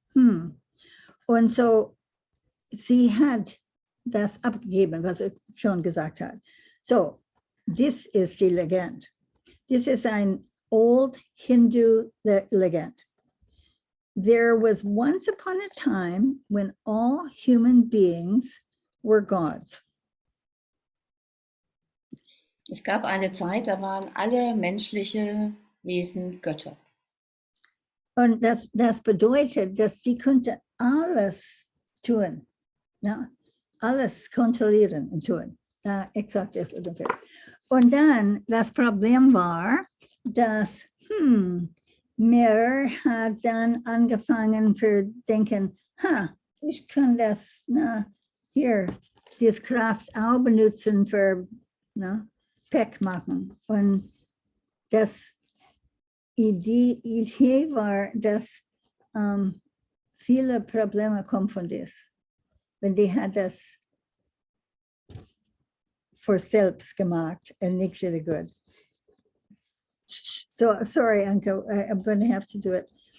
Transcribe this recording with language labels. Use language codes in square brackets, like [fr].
[de] Und so, sie hat das abgegeben, was ich schon gesagt habe. [en] So, this is [de] die Legende. [en] This is an old Hindu legend. There was once upon a time when all human beings were gods. [de] Es gab eine Zeit, da waren alle menschliche Wesen Götter. Und das bedeutet, dass die konnte alles tun, alles kontrollieren und tun. Exakt das ungefähr. Und dann, das Problem war, dass mir hat dann angefangen zu denken, ich kann das hier, diese Kraft auch benutzen für Peck machen. Und das Idee war, dass viele Probleme kommen von das. Wenn die hat das für selbst gemacht und nicht [en] really good. So, sorry, Anka, I'm going to have to do it.